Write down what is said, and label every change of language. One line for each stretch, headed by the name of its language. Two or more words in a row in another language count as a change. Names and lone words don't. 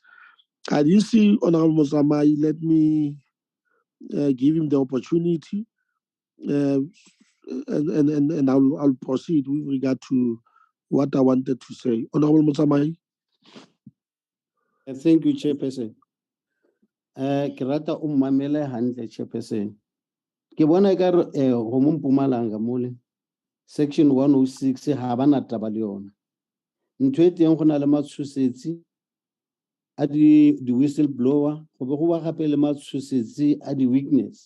English: I didn't see Honorable Mozamai. Let me give him the opportunity, and I'll proceed with regard to what I wanted to say. Honorable Mozamai. Thank you, Chairperson.
Southern Sotho: Ke rata o mmamele hantle, Chairperson. Ke bona ekare go mo Mpumalanga mole Section 106 ha bana taba le yona. Ntho e teng go na le matshosetsi a di whistleblower, go be go ba gape le matshosetsi a di weakness.